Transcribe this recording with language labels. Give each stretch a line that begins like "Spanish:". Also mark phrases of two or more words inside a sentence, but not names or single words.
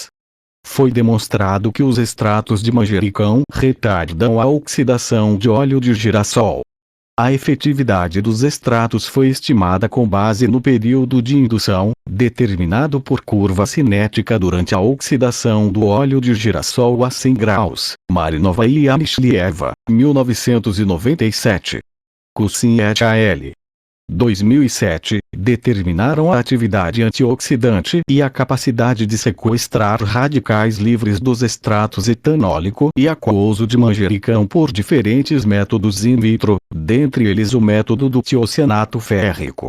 Portuguese: Foi demonstrado que os extratos de manjericão retardam a oxidação de óleo de girassol. A efetividade dos extratos foi estimada com base no período de indução, determinado por curva cinética durante a oxidação do óleo de girassol a 100 graus. Marinova e Amishlieva, 1997. Kusin et al. 2007, determinaram a atividade antioxidante e a capacidade de sequestrar radicais livres dos extratos etanólico e aquoso de manjericão por diferentes métodos
Latin: in vitro,
Portuguese: dentre eles o método do tiocianato férrico.